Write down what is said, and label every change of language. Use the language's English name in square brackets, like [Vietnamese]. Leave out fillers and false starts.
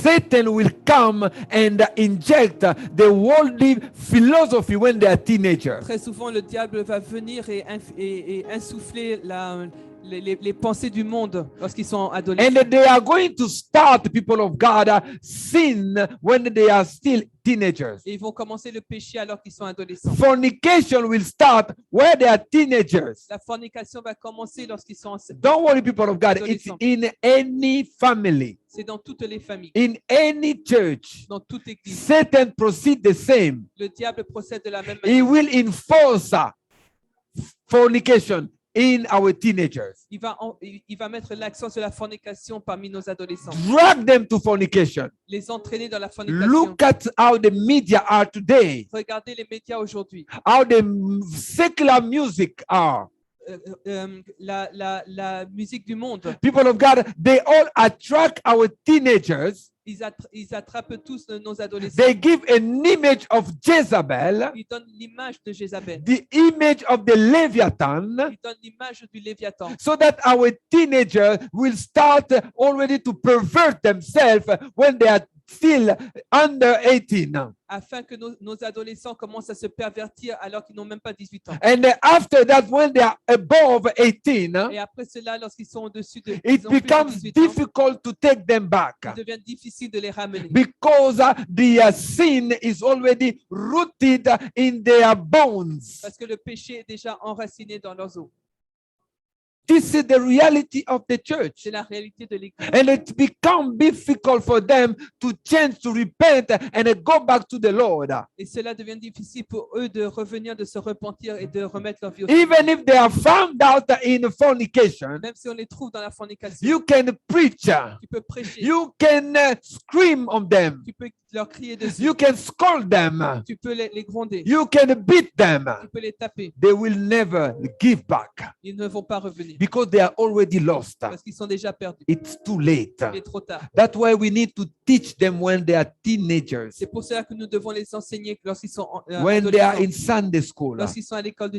[English] Satan will come and inject the worldly philosophy when they are teenagers. [French] Très souvent, le diable va venir et insuffler les pensées du monde lorsqu'ils sont adolescents. [English] And they are going to start, people of God, sin when they are still teenagers. [French] Et ils vont commencer le péché alors qu'ils sont adolescents. [English] Fornication will start where they are teenagers. [French] La fornication va commencer lorsqu'ils sont [English] Don't worry, people of God. It's in any family, [French] C'est dans toutes les familles, [English] in any church. [French] dans toute église. [English] Satan proceeds the same. [French] Le diable procède de la même [English] He [French] manière. [English] will enforce fornication in our teenagers. [French] Il va mettre l'accent sur la fornication parmi nos adolescents. [English] Drag them to fornication. [French] Les entraîner dans la fornication. [English] Look at how the media are today, [French] Regardez les médias aujourd'hui. [English] how the secular music are. [French] La musique du monde. [English] People of God, they all attract our teenagers. [French] Ils attrapent tous nos adolescents. [English] They give an image of Jezebel, [French] Ils donnent l'image de Jézabel. [English] the image of the Leviathan, [French] Ils donnent l'image du Léviathan. [English] so that our teenagers will start already to pervert themselves when they are still under 18. [French] Afin que nos adolescents commencent à se pervertir alors qu'ils n'ont même pas 18 ans. [English] And after that, when they are above 18, [French] Et après cela, lorsqu'ils sont au-dessus de [English] it [French] ils ont plus de [English] becomes [French] 18 ans, [English] difficult to take them back [French] il devient difficile de les ramener. [English] because the sin is already rooted in their bones. [French] Parce que le péché est déjà enraciné dans leurs os. [English] This is the reality of the church. [French] C'est la réalité de l'Église. [English] And it becomes difficult for them to change, to repent, and go back to the Lord. [French] Et cela devient difficile pour eux de revenir, de se repentir et de remettre leur vie au [English] Even if they are found out in fornication, [French] Même si on les trouve dans la fornication, [English] you can preach, [French] tu peux prêcher, [English] you can scream on them, [French] tu peux leur crier dessus. [English] You can scold them. [French] Tu peux les gronder. [English] You can beat them. [French] Tu peux les taper. [English] They will never give back [French] Ils ne vont pas revenir [English] because they are already lost. [French] parce qu'ils sont déjà perdus. [English] It's too late. [French] Il est trop tard. [English] That's why we need to teach them when they are teenagers, [French] C'est pour cela que nous devons les enseigner lorsqu'ils sont [English] when they are [French] adolescents, [English] in Sunday school, [French] lorsqu'ils sont à l'école de